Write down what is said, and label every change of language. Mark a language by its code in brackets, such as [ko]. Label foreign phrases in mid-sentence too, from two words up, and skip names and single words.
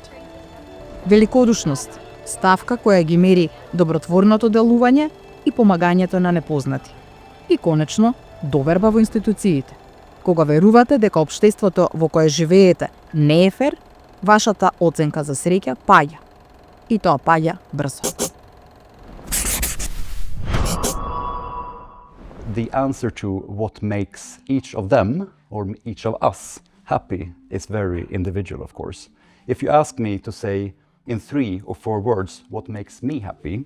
[mk] Великодушност, ставка која ги мери добротворното делување и помагањето на непознати. И конечно, доверба во институциите. Кога верувате дека општеството во кое живеете не е фер, вашата оценка за среќа паѓа. И тоа паѓа брзо. [en] The answer to what makes each of them or each of us happy is very individual, of course. If you ask me to say in 3 or 4 words what makes me happy,